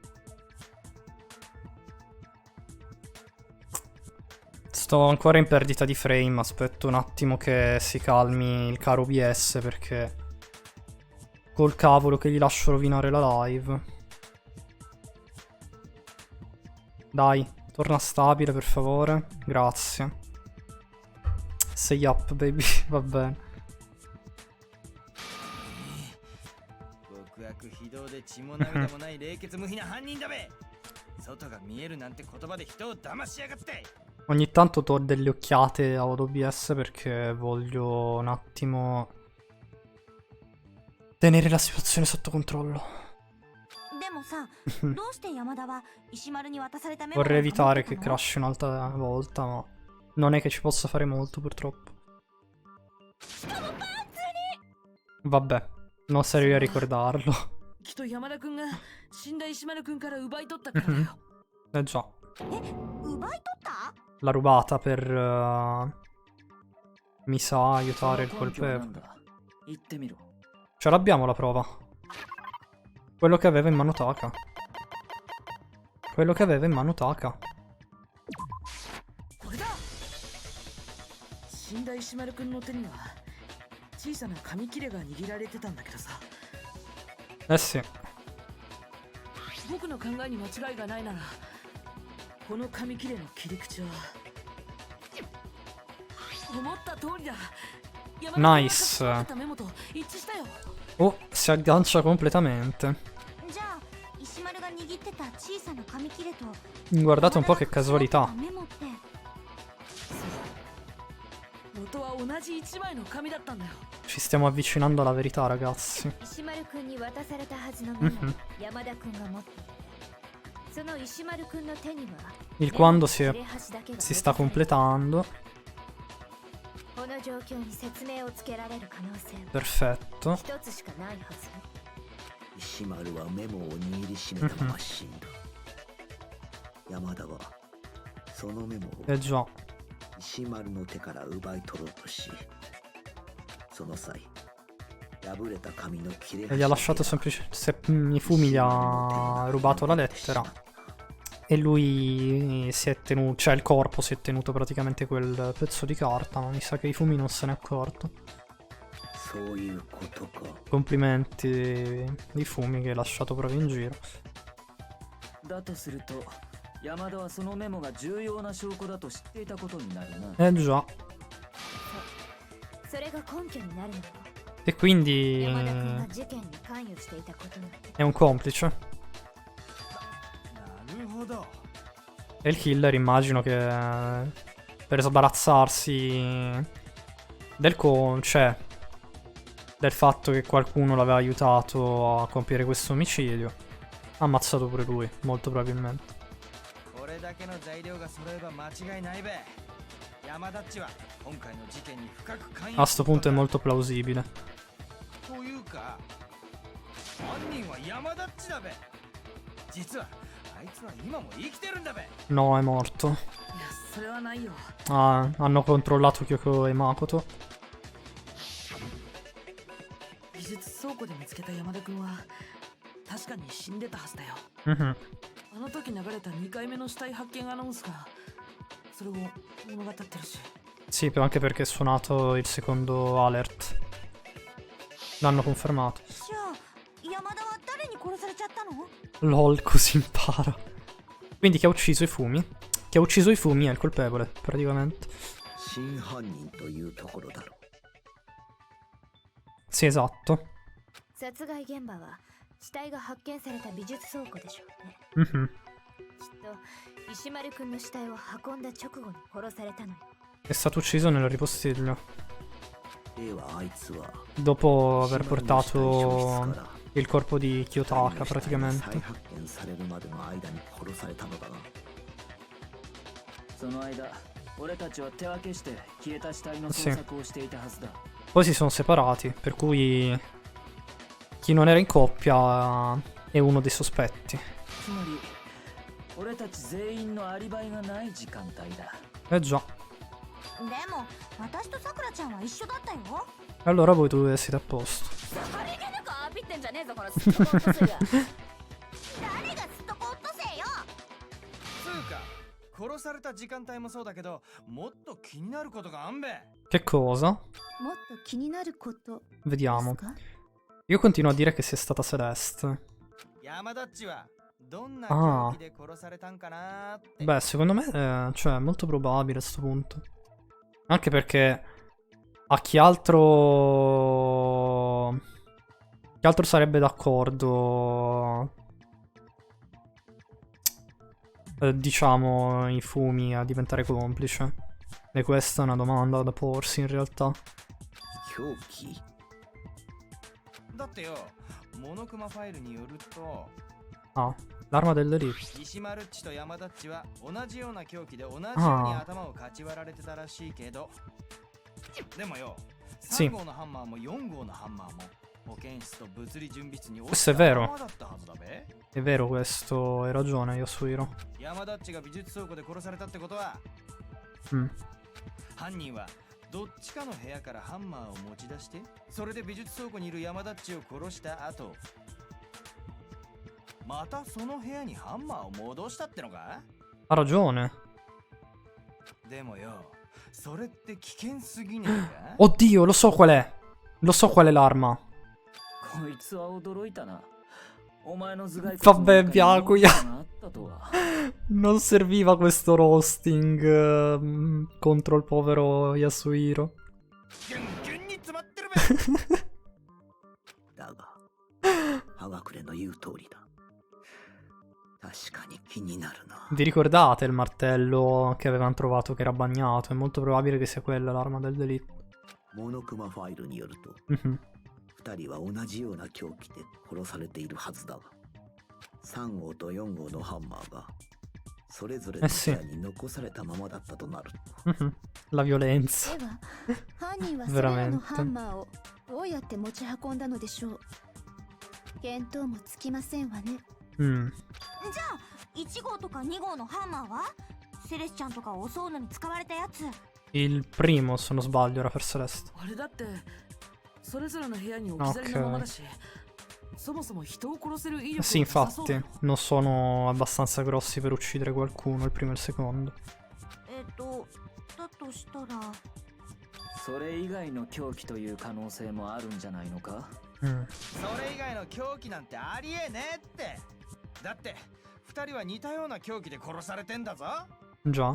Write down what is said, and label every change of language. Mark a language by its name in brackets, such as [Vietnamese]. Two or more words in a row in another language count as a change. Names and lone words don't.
[Italian] Sto ancora in perdita di frame, aspetto un attimo che si calmi il caro OBS perché col cavolo che gli lascio rovinare la live. Dai, torna stabile per favore, grazie. Sei [English] up, baby, [Italian] va bene. [Japanese] 極悪非道で血も涙もない冷血無比な犯人だべ。外が見えるなんて言葉で人を騙しやがって。 [Italian] Ogni tanto do delle occhiate a OBS perché voglio un attimo tenere la situazione sotto controllo. [Japanese] でもさどうして山田は石丸に渡されたメモ [Italian] Vorrei [Japanese] なんか持って [Italian] evitare [Japanese] た [Italian] che [Japanese] の？ [Italian] crashi un'altra volta, ma non è che ci possa fare molto purtroppo. Vabbè, non serve a ricordarlo. [Japanese] きっと山田くんが死んだ石丸くんから奪い取ったからだよ。 [Italian] Eh già, [Japanese] 奪い取った？ [Italian] l'ha rubata per mi sa aiutare il [Japanese] その根拠は [Italian] colpevole. [Japanese] なんだ言ってみろ。 [Italian] Ce l'abbiamo la prova. Quello che aveva in mano Taka. Quello che aveva in mano Taka. [Japanese] これだ。死んだ石丸くんの手には小さな紙切れが握られてたんだけどさ。 [Italian] Eh sì. [Japanese] 僕の考えに間違いがないならこの紙切れの切り口は思った通りだ。 [English] Nice. [Japanese] 山田君が書き込んでたメモと一致したよ。 [Italian] Oh, si aggancia completamente. [Japanese] じゃあ石丸が握ってた小さな紙切れと [Italian] Guardate un po' che casualità. [Japanese] メモって元は同じ一枚の紙だったんだよ。 [Italian] Ci stiamo avvicinando alla verità, ragazzi. [Japanese] 石丸くんに渡されたはずのメモを Mhm. 山田くんが持っていてその石丸くんの手には [Italian] Il quando si [Japanese] 切れ端だけが [Italian] si sta completando. [Japanese] この状況に説明をつけられる可能性 [Italian] Perfetto. [Japanese] 一つしかないはず石丸はメモを握りしめたまま死んだ。山田はそのメモを [Italian] Eh già. [Japanese] 石丸の手から奪い取ろうとし、その際破れた紙の切れ [Italian] E gli ha lasciato Mifumi gli ha rubato la lettera. E lui si è tenuto, cioè il corpo si è tenuto praticamente quel pezzo di carta, ma mi sa che Ifumi non se n'è accorto. [Japanese] そういうことか。 [Italian] Complimenti Ifumi che hai lasciato proprio in giro. [Japanese] だとすると山田はそのメモが重要な証拠だと知っていたことになるな。 [Italian] Eh già. [Japanese] それが根拠になるのか [Italian] E quindi [Japanese] 山田くんが事件に関与していたことなの [Italian] è un complice. [Japanese] なるほど。 [Italian] E il killer immagino che per sbarazzarsi cioè del fatto che qualcuno l'aveva aiutato a compiere questo omicidio, ha ammazzato pure lui, molto probabilmente. [Japanese] これだけの材料が揃えば間違いないべ。山田っちは今回の事件に深く関 [Italian] A [Japanese] 与 [Italian] sto punto è molto plausibile. [Japanese] というか、犯人は山田っちだべ。実はあいつは今も生きてるんだべ。 [Italian] No, è morto. [Japanese] いや、それはないよ。 [Italian] Ah, hanno controllato Kyoko e Makoto. [Japanese] 美術倉庫で見つけた山田君は確かに死んでたはずだよ。 Mhm. あの時流れた2回目の死体発見アナウンスがそれを物語ってるし。 [Italian] Sì, anche perché è suonato il secondo alert. L'hanno confermato. [Japanese] じゃあ山田は誰に殺されちゃったの [English] LOL, [Italian] così impara. Quindi chi ha ucciso i fumi? Chi ha ucciso i fumi è il colpevole, praticamente. [Japanese] 真犯人というところだろう。 [Italian] Sì, esatto. [Japanese] 殺害現場は死体が発見された美術倉庫でしょうね Mhm. きっと石丸くんの死体を運んだ直後に殺されたのよ [Italian] È stato ucciso nel ripostiglio. [Japanese] ではあいつは [Italian] Dopo aver [Japanese] 石丸の死体消 [Italian] portato [Japanese] 失から [Italian] il corpo di [Japanese] 二人 [Italian] Kiyotaka, [Japanese] の死体が再 [Italian] praticamente. [Japanese] 発見されるまでの間に殺されたのだな。その間俺たちは手分けして消えた死体の捜索をしていたはずだ。 [Italian] Poi si sono separati, per cui chi non era in coppia è uno dei sospetti. [Japanese] つまり俺たち全員のアリバイがない時間帯だ。 [Italian] Eh già. [Japanese] でも私とさくらちゃんは一緒だったよ [Italian] E allora voi due siete a posto. [Japanese] さりげなくアピってんじゃねえぞこのすっとこオットセイが誰がすっとこオットセイよつうか、殺された時間帯もそうだけど、もっと気になることがあんべ。 [Italian] Che cosa? [Japanese] もっと気になることです [Italian] Vediamo. [Japanese] か [Italian] Io continuo a dire che sia stata Celeste. [Japanese] 山田っちはどんな Ah. 凶器で殺されたんかなーって。 [Italian] Beh, secondo me, cioè, è molto probabile a sto punto. Anche perché a chi altro... Chi altro sarebbe d'accordo... diciamo, i fumi a diventare complice? E questa è una domanda da porsi in realtà. [Japanese] 凶器？だってよ、モノクマファイルによると、 [Italian] Ah, l'arma dell'elite. [Japanese] 石丸っちと山田っちは同じような凶器で同じように頭をかち割られてたらしいけど、でもよ、 [Italian] Sì. [Japanese] 3号のハンマーも4号のハンマーも保健室と物理準備室に落 [Italian] Questo è vero. [Japanese] ままだったはずだべ。 [Italian] È vero questo, hai ragione, Yasuhiro. [Japanese] 山田っちが美術倉庫で殺されたってことは、 Mm. 犯人はどっちかの部屋からハンマーを持ち出して、それで美術倉庫にいる山田っちを殺した後、またその部屋にハンマーを戻したってのか？ [Italian] Ha ragione. [Japanese] でもよ、それって危険すぎねえか？ [Italian] Oddio, lo so qual è. Lo so qual è l'arma. [Japanese] こいつは驚いたな。お前の頭蓋 [Italian] Vabbè, Byakuya. [Japanese] があったとは。 [Italian] Non serviva questo roasting contro il povero Yasuhiro. [Japanese] ギュンギュンにだが葉隠の言う通りだ。確かに気になるな。 [Italian] Vi ricordate il martello che avevano trovato che era bagnato? È molto probabile che sia quella l'arma del delitto. [Japanese] モノクマファイルによると Mhm. 2人は同じような凶器で殺されているはずだが、3号と4号のハンマーがそれぞれの部屋に残されたままだったとなると、 [Italian] Mhm. La violenza. [Japanese] では犯人はそれらのハンマーをどうやって持ち運んだのでしょう。見当もつきませんわね。 Mm. じゃあ1号とか2号のハンマーはセレスちゃんとかを襲うのに使われたやつ。 [Italian] Il primo, se non sbaglio, era per Celeste. [Japanese] あれだってそれぞれの部屋に置き去りのままだし、そもそも人を殺せる威力 [Italian] Sì, [Japanese] はなさそうだ [Italian] infatti, non sono abbastanza grossi per uccidere qualcuno, il primo e il secondo. [Japanese] だとしたらそれ以外の凶器という可能性もあるんじゃないのか。 Mm. それ以外の凶器なんてありえねえって。だって2人は似たような凶器で殺されてんだぞ。 [Italian] Già.